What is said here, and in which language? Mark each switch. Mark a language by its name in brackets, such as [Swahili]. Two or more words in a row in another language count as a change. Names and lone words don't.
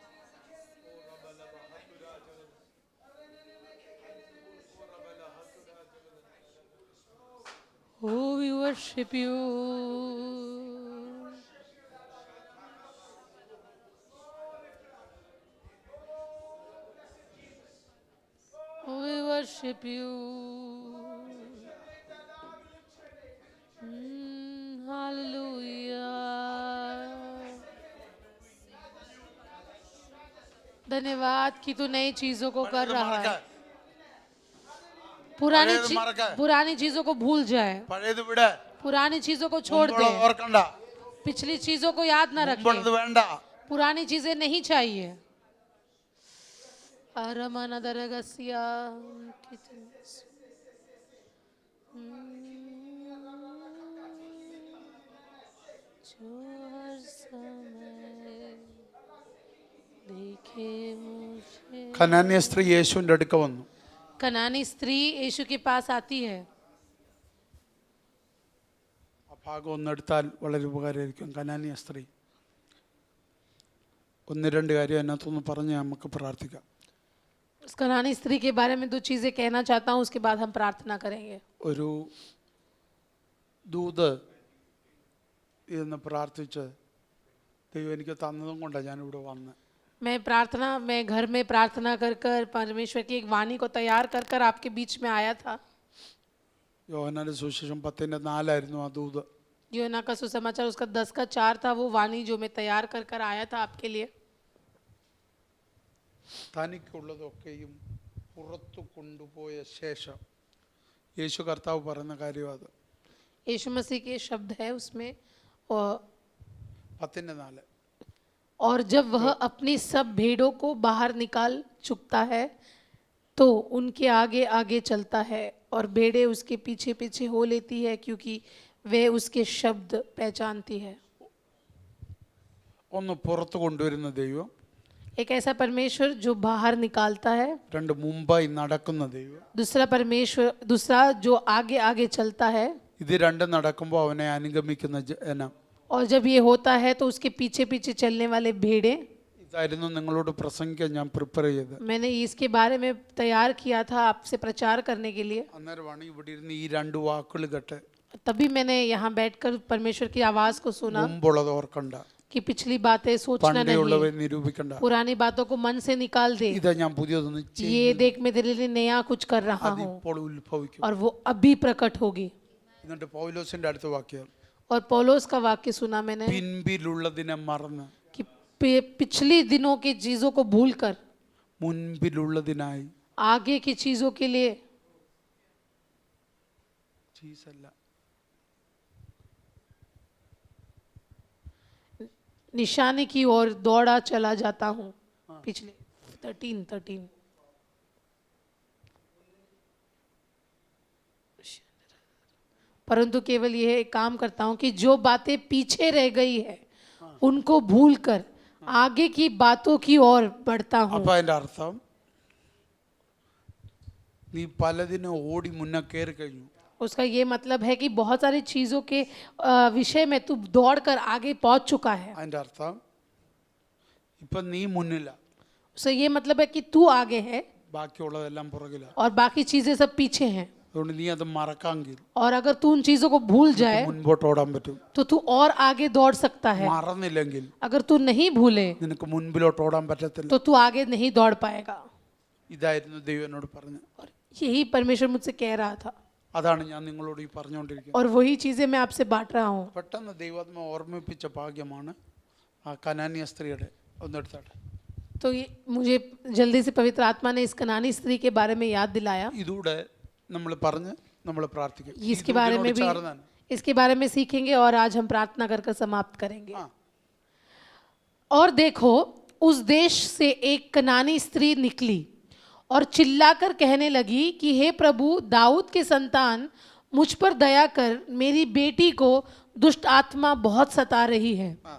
[English] Oh, we worship you. Oh, we worship you. Hallelujah. [Hindi] धन्यवाद कि तू नई चीजों को कर रहा है। पुरानी चीजों को भूल जाए, [Malayalam] പഴയത് വിട്. [Hindi] पुरानी चीजों को छोड़ दे, [Malayalam] മുമ്പുള്ളത് ഓർക്കണ്ട. [Hindi] पिछली चीजों को याद न [Malayalam] മുമ്പുള്ളത് [Hindi] रखे, [Malayalam] വേണ്ട. [Hindi] पुरानी चीजें नहीं चाहिए। अरमन दरगसिया जो हर समय देखे मुझे। [Malayalam] കനാന്യ സ്ത്രീ യേശുവിന്റെ അടുക്ക വന്നു. [Hindi] कनानी स्त्री यीशु के पास आती है। [Malayalam] ആ ഭാഗം ഒന്നെടുത്താൽ വളരെ ഉപകാരമായിരിക്കും. കനാന്യ സ്ത്രീ ഒന്ന് രണ്ട് കാര്യം അതിനകത്തൊന്ന് പറഞ്ഞ് നമുക്ക് പ്രാർത്ഥിക്കാം. [Hindi] उस कनानी स्त्री के बारे में दो चीजें कहना चाहता हूँ, उसके बाद हम प्रार्थना करेंगे। [Malayalam] ഒരു ദൂത് എന്ന് പ്രാർത്ഥിച്ച് ദൈവം എനിക്ക് തന്നതും കൊണ്ടാണ് ഞാനിവിടെ വന്നത്. [Hindi] मैं घर में प्रार्थना कर कर परमेश्वर की एक वाणी को तैयार कर कर आपके बीच में आया था। [Malayalam] യോഹന്നാന്റെ സുവിശേഷം 10:4 ആ ദൂത്. [Hindi] യോഹന്നാ का सुसमाचार उसका 10:4 था, वो वाणी जो मैं तैयार कर कर आया था आपके लिए। [Malayalam] തനിക്കുള്ളതൊക്കെയും പുറത്തു കൊണ്ടുപോയ ശേഷം യേശു കർത്താവ് പറയുന്ന കാര്യം അത്. [Hindi] यीशु मसीह के शब्द है उसमें, और 10:4 और जब वह अपनी सब भेड़ों को बाहर निकाल चुकता है तो उनके आगे आगे चलता है और भेड़ें उसके पीछे पीछे हो लेती है, क्योंकि वे उसके शब्द पहचानती है। [Malayalam] ഒന്ന് പുറത്തു കൊണ്ടുവരുന്ന ദൈവം, [Hindi] एक ऐसा परमेश्वर जो बाहर निकालता है, [Malayalam] രണ്ട് മുമ്പായി നടക്കുന്ന ദൈവം. [Hindi] दूसरा जो आगे आगे चलता है, [Malayalam] ഇത് രണ്ടും നടക്കുമ്പോൾ അവനെ അനുഗമിക്കുന്ന ജനം. [Hindi] और जब ये होता है तो उसके पीछे पीछे चलने वाले भेड़े। [Malayalam] ഇതായിരുന്നു നിങ്ങളോട് പ്രസംഗിക്കാൻ ഞാൻ പ്രിപ്പയർ ചെയ്തത്. [Hindi] मैंने इसके बारे में तैयार किया था आपसे प्रचार करने के लिए। [Malayalam] അന്നേരമാണ് ഇവിടെ ഇരുന്ന് ഈ രണ്ട് വാക്കുകൾ കേട്ട് [Hindi] तभी मैंने यहाँ बैठकर परमेश्वर की आवाज को सुना [Malayalam] മുമ്പുള്ളത് ഓർക്കണ്ട, [Hindi] कि पिछली बातें सोचना [Malayalam] പണ്ടേയുള്ളവ [Hindi] नहीं, [Malayalam] നിരൂപിക്കണ്ട. [Hindi] पुरानी बातों को मन से निकाल दे। [Malayalam] ഇതാ ഞാൻ പുതിയതൊന്ന് [Hindi] ये देख मैं तेरे लिए नया कुछ कर रहा हूँ [Malayalam] അതിപ്പോൾ ഉത്ഭവിക്കും. [Hindi] और वो अभी प्रकट होगी। [Malayalam] എന്നിട്ട് പൗലോസിന്റെ അടുത്ത വാക്യം, [Hindi] और पौलुस का वाक्य सुना मैंने [Malayalam] പിൻപിലുള്ളതിനെ മറന്ന് [Hindi] कि पिछली दिनों की चीजों को भूलकर [Malayalam] മുൻപിലുള്ളതിനായി [Hindi] आगे की चीजों के लिए ചീസല്ല निशाने की ओर दौड़ा चला जाता हूँ। पिछले 13 परंतु केवल यह एक काम करता हूँ कि जो बातें पीछे रह गई है उनको भूलकर आगे की बातों की ओर बढ़ता हूँ। [Malayalam] അപ്പൊ അതിന്റെ അർത്ഥം നീ പലതിനും ഓടി മുന്നേ കയറി കഴിഞ്ഞു. [Hindi] उसका ये मतलब है कि बहुत सारी चीजों के विषय में तू दौड़कर आगे पहुंच चुका है। [Malayalam] അതിന്റെ अर्थം ഇപ്പൊ നീ മുന്നില്ല, [Hindi] उसका ये मतलब है कि तू आगे है [Malayalam] ബാക്കിയുള്ളതെല്ലാം പുറകില. [Hindi] और बाकी चीजें सब पीछे हैं. [Malayalam] അതുകൊണ്ട് നീ അത് മറക്കാമെങ്കിൽ [Hindi] और अगर तू उन चीजों को भूल जाए [Malayalam] മുൻപോട്ട് ഓടാൻ പറ്റും. [Hindi] तो तू और आगे दौड़ सकता है. [Malayalam] മറന്നില്ലെങ്കിൽ [Hindi] अगर तू नहीं भूले [Malayalam] നിനക്ക് മുൻപിലോട്ട് ഓടാൻ പറ്റത്തില്ല. [Hindi] तो तू आगे नहीं दौड़ पाएगा. [Malayalam] ഇതായിരുന്നു ദൈവം എന്നോട് പറഞ്ഞത്. [Hindi] और यही परमेश्वर मुझसे कह रहा था [Malayalam] അതാണ് ഞാൻ നിങ്ങളോട് ഈ പറഞ്ഞുകൊണ്ടിരിക്കുന്നത്. [Hindi] और वही चीजें मैं आपसे बांट रहा हूँ. [Malayalam] പെട്ടെന്ന് ദൈവാത്മ ഓർമ്മിപ്പിച്ച ഭാഗ്യമാണ് ആ കനാന്യ സ്ത്രീയുടെ. ഒന്നെടുത്താട്ടെ. [Hindi] तो ये मुझे जल्दी से पवित्र आत्मा ने इस कनानी स्त्री के बारे में याद दिलाया. [Malayalam] ഇതൂടെ നമ്മൾ പറഞ്ഞ് നമ്മൾ പ്രാർത്ഥിക്കും. [Hindi] इसके बारे में भी इसके बारे में सीखेंगे और आज हम प्रार्थना कर कर समाप्त करेंगे. और देखो उस देश से एक कनानी स्त्री निकली और चिल्लाकर कहने लगी कि हे प्रभु दाऊद के संतान मुझ पर दया कर, मेरी बेटी को दुष्ट आत्मा बहुत सता रही है.